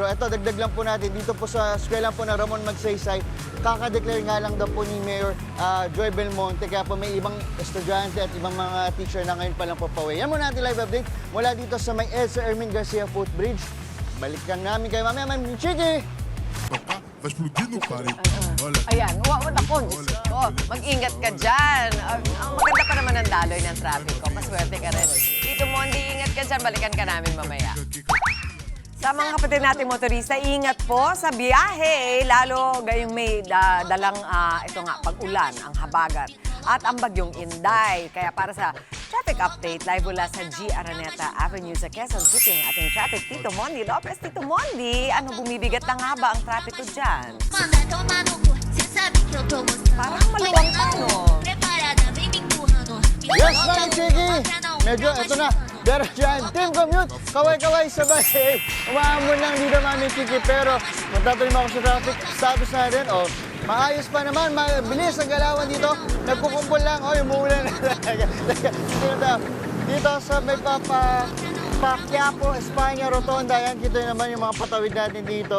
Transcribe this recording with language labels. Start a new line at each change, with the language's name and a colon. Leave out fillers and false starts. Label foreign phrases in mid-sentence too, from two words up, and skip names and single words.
Filipino: Ito, dagdag lang po natin dito po sa eskwela po na Ramon Magsaysay. Kaka-declare nga lang daw po ni Mayor Joy Belmonte, kaya po may ibang estudyante at ibang mga teacher na ngayon pa lang po pauwi. Yan muna natin live update mula dito sa may Elsa Ermin Garcia Footbridge. Balikan namin kayo mamaya, Mami Chiki!
Portuguese: Vai explodir no parede. Olha.
Filipino: Ayan, ako, Diyos ko. Mag-ingat ka dyan. Ang maganda pa naman ang daloy ng traffic ko. Maswerte ka rin. Tito Mondi, ingat ka dyan. Balikan ka namin mamaya. Sa mga kapatid nating motorista, ingat po sa biyahe. Lalo gayong may dalang ito nga, pag-ulan, ang habagat. At ang bagyong Inday. Kaya para sa traffic update, live mula sa G. Araneta Avenue sa Quezon City, ang ating traffic, Tito Mondi Lopez. Tito Mondi, ano bumibigat na nga ba ang trapiko dyan?
Portuguese: Manda tomar no cu, cê sabe que eu tô gostando.
Filipino: Parang maluwang pa, no?
Portuguese: Preparada, vem me empurrando. Me
Filipino: Yes,
Portuguese: solta
Filipino: Mami
Portuguese: no
Filipino: Chiki!
Portuguese: outra, não,
Filipino: Medyo,
Portuguese: não
Filipino: ito na. Pero dyan, Team Commute, kaway-kaway sabay. Umahamon lang dito, Mami Chiki. Pero magtatuloy mo ako sa traffic status natin. O, maayos pa naman, mabilis ang galawan dito. Nagkukumpol lang. O, umuulan na talaga. Dito sa may Quiapo, Espanya, Rotonda, yan, kita nyo naman yung mga patawid natin dito.